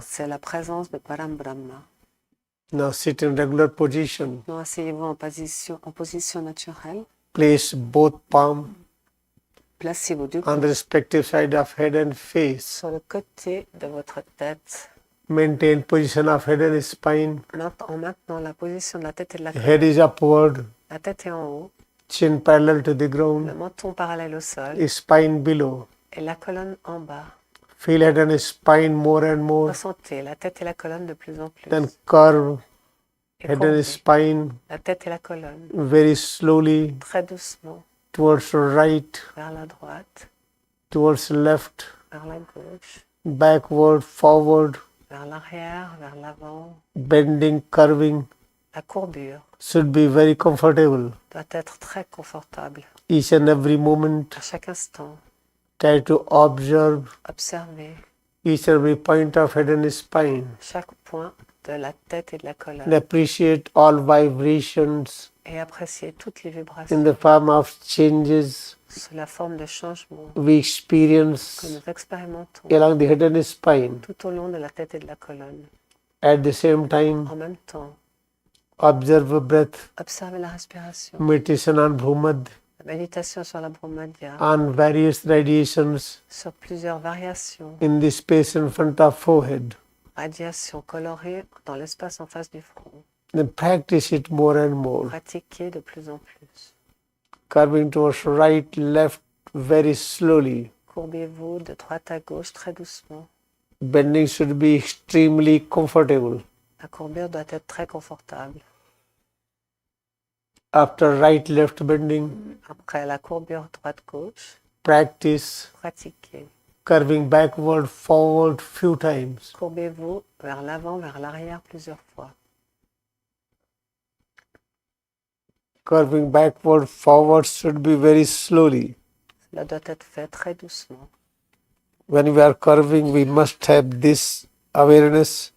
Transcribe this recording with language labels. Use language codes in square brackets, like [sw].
[fr] c'est la présence de Param Brahma. [en] Now sit in regular position. [fr] Maintenant, asseyez-vous en position naturelle. [en] Place both palms [fr] Placez vos deux [en] on [fr] coudes [en] the respective side of head and face. [fr] sur le côté de votre tête, [en] Maintain position of head and spine. [fr] en maintenant la position de la tête et de la [en] Head is upward, [fr] La tête est en haut, [en] chin parallel to the [fr] le [en] ground, [fr] menton parallèle au sol [en] spine below. [fr] et la colonne en bas. [en] Feel head and spine more and more. [fr] Ressentez la tête et la colonne de plus en plus. [en] Then curve [fr] Et [en] head and [fr] courbez [en] spine [fr] la tête et la colonne [en] very slowly [fr] très doucement [en] towards the right, [fr] vers la droite, [en] towards the left, [fr] vers la gauche, [en] backward, forward, [fr] vers l'arrière, vers l'avant. [en] bending, curving [fr] La courbure [en] should be very comfortable. [fr] doit être très confortable. [en] Each and every moment, [fr] À chaque instant, [en] try to observe [fr] observez [en] each and every point of head and spine [fr] chaque point de la tête et de la [en] and [fr] colonne [en] appreciate all vibrations [fr] et appréciez toutes les [en] in [fr] vibrations [en] the form of changes [fr] sous la forme de changements [en] we [fr] que [en] experience [fr] nous expérimentons [en] along the head and spine. [fr] tout au long de la tête et de la colonne. [en] At the same time, [fr] En même temps, [en] observe breath, [fr] observez la respiration, [en] meditation on Bhumad, [fr] la méditation sur la Brahmadhya, [en] on various radiations [fr] sur plusieurs variations, [en] in the space in front of forehead. [fr] radiations colorées dans l'espace en face du front. [en] Then practice it more and more. [fr] Pratiquez de plus en plus. [en] Curving towards right, left, very slowly. [fr] Courbez-vous de droite à gauche très doucement. [en] Bending should be extremely comfortable. [fr] La courbure doit être très confortable. [en] After right, left bending, [fr] Après la courbure droite-gauche, [en] practice [fr] pratiquez. [en] curving backward, forward few times. [fr] Courbez-vous vers l'avant, vers l'arrière plusieurs fois. [en] Curving backward, forward should be very slowly. [fr] Cela doit être fait très doucement. [en] When we are curving, we must have this awareness